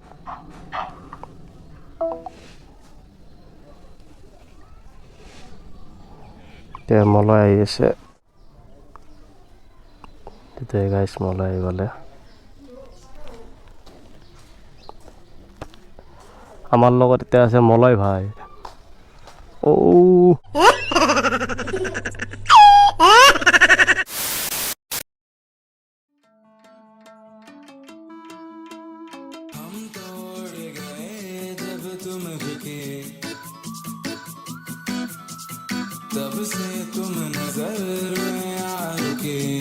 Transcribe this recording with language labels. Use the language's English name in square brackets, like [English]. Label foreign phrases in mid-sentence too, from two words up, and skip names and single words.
[Assamese] এতিয়া মলয় আহি আছে। তেতিয়া গাইছ মলয় আহি গ'লে। আমার লগত এতিয়া আছে মলয় ভাই। ও [Hindi] हम तोड़ गए जब तुम रुके तब से तुम नजर में आओगे